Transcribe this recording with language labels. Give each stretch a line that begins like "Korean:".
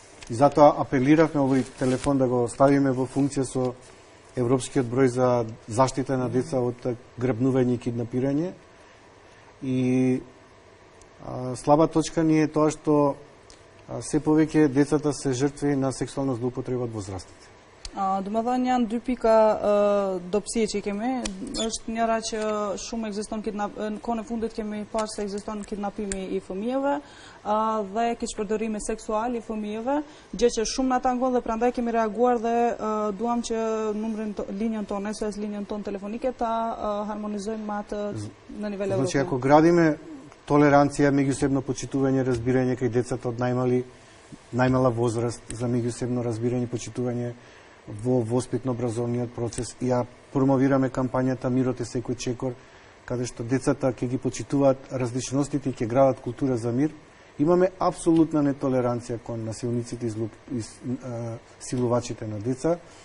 Macedonian: И затоа апелиравме овој телефон да го ставиме во функција со европскиот број за заштита на деца од грабнување и киднапирање. И слаба точка ни е тоа што се повеќе децата се жртви на сексуална злоупотреба од возрастните.
Albanian: Домаthani janë dy pika dobësie që kemi. Është njëra që shumë ekziston kohën e fundit kemi parë se ekziston kidnapimi i fëmijëve dhe keqpërdorimi seksual i fëmijëve, gjë që shumë na tangon dhe prandaj kemi reaguar dhe duam që linjën tonë, SOS linjën tonë telefonike ta harmonizojmë me atë në nivel evropian.
Macedonian: Значи ако градиме толеранција, меѓусебно почитување, разбирање кај децата од најмала возраст за меѓусебно разбирање и почитување во воспитно-образовниот процес и ја промовираме кампањата Мирот е секој чекор, каде што децата ќе ги почитуваат различностите и ќе градат култура за мир, имаме апсолутна нетолеранција кон насилниците и силувачите на деца.